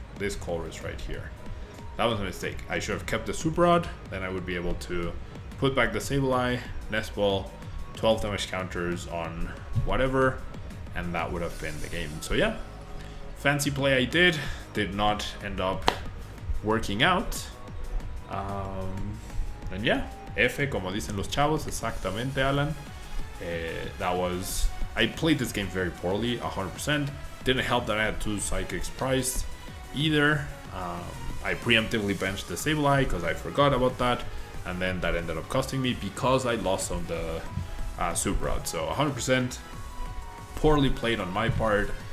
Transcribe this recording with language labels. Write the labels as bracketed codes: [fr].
[en] This Colress right here. That was a mistake. I should have kept the Super Rod. Then I would be able to put back the Sableye, Nest Ball, 12 damage counters on whatever, and that would have been the game. So yeah, fancy play I did not end up working out. And yeah, [es] F como dicen los chavos, exactamente, Alan. [en] That was... I played this game very poorly, 100%. Didn't help that I had 2 Psychics priced either. I preemptively benched the Sableye because I forgot about that, and then that ended up costing me because I lost on the Super Rod. So 100% poorly played on my part.